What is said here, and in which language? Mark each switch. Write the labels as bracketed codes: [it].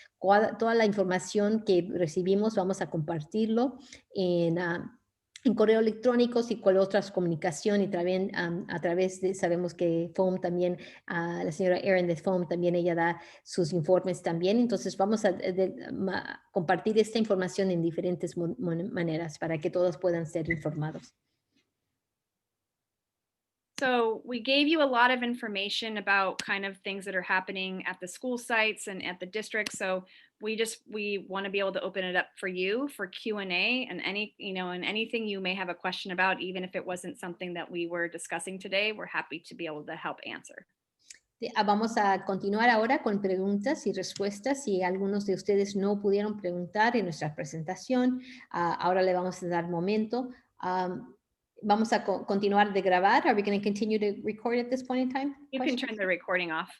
[es] Toda la información que recibimos vamos a compartirlo en correo electrónico y cual otras comunicación, y también a través de, sabemos que FOAM también, la señora Erin de FOAM también, ella da sus informes también. Entonces vamos a compartir esta información en diferentes maneras para que todos puedan ser informados. [en] So we gave you a lot of information about kind of things that are happening at the school sites and at the district. So we want to be able to open it up for you for Q&A and anything you may have a question about, even if it wasn't something that we were discussing today, we're happy to be able to help answer. [es] Vamos a continuar ahora con preguntas y respuestas. Si algunos de ustedes no pudieron preguntar en nuestra presentación, ahora le vamos a dar momento. Vamos a continuar de grabar. [en] Are we going to continue to record at this point in time? You can turn the recording off.